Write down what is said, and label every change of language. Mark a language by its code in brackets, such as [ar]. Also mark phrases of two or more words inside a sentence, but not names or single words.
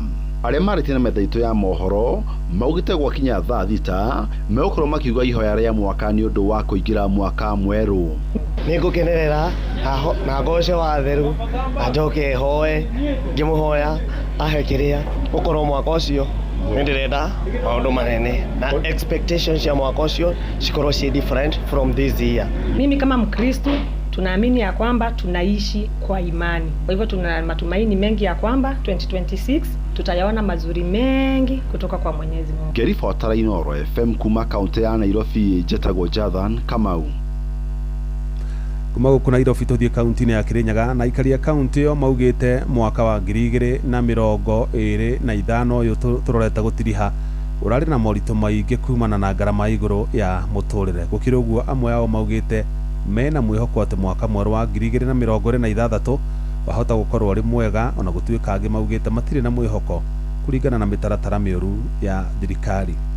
[ki] Arĩa marĩtie na metha itũ ya mohoro maugĩte gwakinya thaa thita megũkorwo makiuga ihoya rĩa mwaka nĩ ũndũ wa kũingĩra mwaka mwerũ. Nĩngũkenerera na ngoce watheru na njoke hoe ngĩmũhoya ahe kĩrĩa ũkorwo mwaka ũcio nĩndĩrenda maũndũ manene na expectations ya mwaka ũcio cikorwo ci [en] different from this year. [sw] Mimi kama Mkristo tunaamini ya kwamba tunaishi kwa imani. Kwa hivyo tuna matumaini mengi ya kwamba 2026 tutayaona mazuri mengi kutoka kwa Mwenyezi Mungu. [ki] Ngĩribotera Inoro FM kuma kaunti ya Nairobi, njĩtagwo Jathan Kamau. kuma guku Nairobi tuthie kaunti-inĩ ya Kirinyaga na ikaria kaunti yo maugite mwaka wa 2025 uyu turorete gutiriha urari na morito maingi kumana na ngarama iguru ya muturire gukira uguo amwe ao maugite mena mwihoko ati mwaka mweru wa 2026 wahota gukorwo ari mwega ona gutuika angi maugite matire na mwihoko kuringana na mitaratara mioru ya thirikari